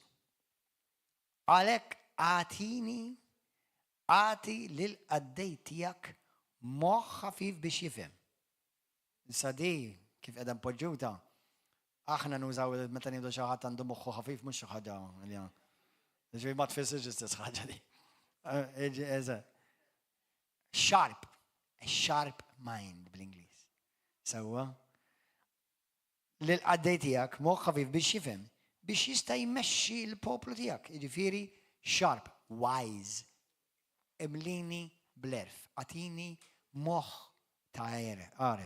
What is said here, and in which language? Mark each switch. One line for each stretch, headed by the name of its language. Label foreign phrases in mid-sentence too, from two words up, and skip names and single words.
Maltese: Għalhekk għati lil qaddej tiegħek moħħ ħafif biex jifhem. Issa di kif qiegħda mpoġġuta, aħna nużaw meta ngħidu xi ħadd għandu moħħu ħafif mhux xi ħaġa. Ġej ma tfissirx istess ħaġa di.
English: Sharp. A sharp mind bl-Ingliż.
Maltese: Sewwa. Lil qaddej tiegħek moħħ ħafif biex jifhem biex jista' jmexxi l-poplu tiegħek. Jiġifieri
English: sharp, wise.
Maltese: Imlini bl-erf. Għatini moħħ ta' għaref.